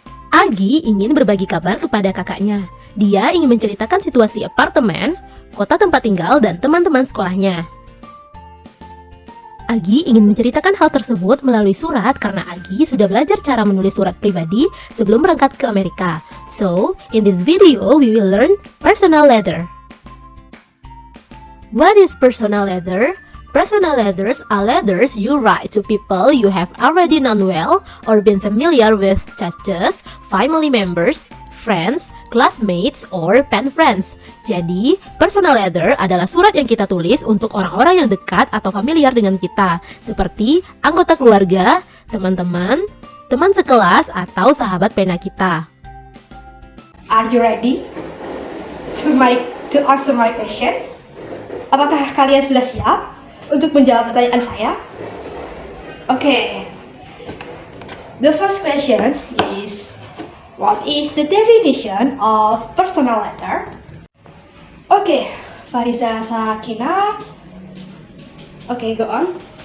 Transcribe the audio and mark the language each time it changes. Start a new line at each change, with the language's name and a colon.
Indonesian: Agi ingin berbagi kabar kepada kakaknya. Dia ingin menceritakan situasi apartemen, kota tempat tinggal, dan teman-teman sekolahnya. Agi ingin menceritakan hal tersebut melalui surat karena Agi sudah belajar cara menulis surat pribadi sebelum berangkat ke Amerika.
English: So, in this video, we will learn personal letter. What is personal letter? Personal letters are letters you write to people you have already known well or been familiar with, such as family members, friends, classmates, or pen friends.
Indonesian: Jadi, personal letter adalah surat yang kita tulis untuk orang-orang yang dekat atau familiar dengan kita, seperti anggota keluarga, teman-teman, teman sekelas, atau sahabat pena kita.
English: Are you ready to answer my question?
Indonesian: Apakah kalian sudah siap untuk menjawab pertanyaan saya?
English: Okay. The first question is, what is the definition of personal letter? Okay, Fariza Sakina. Okay, go on.